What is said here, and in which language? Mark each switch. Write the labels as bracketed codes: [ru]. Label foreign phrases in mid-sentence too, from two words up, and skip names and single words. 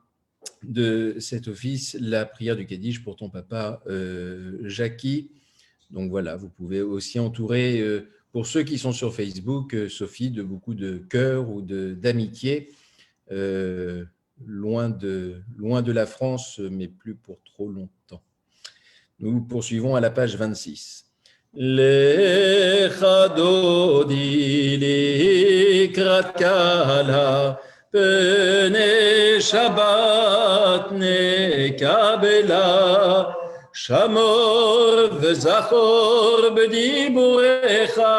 [fr] de cet office la prière du Kaddish pour ton papa Jackie, Donc voilà, vous pouvez aussi entourer, pour ceux qui sont sur Facebook, Sophie, de beaucoup de cœur ou d'amitié, loin de la France, mais plus pour trop longtemps. Nous poursuivons à la page 26. [he] לכה דודי לקראת כלה פני שבת נקבלה שמור וזכור בדיבורך בדיבורך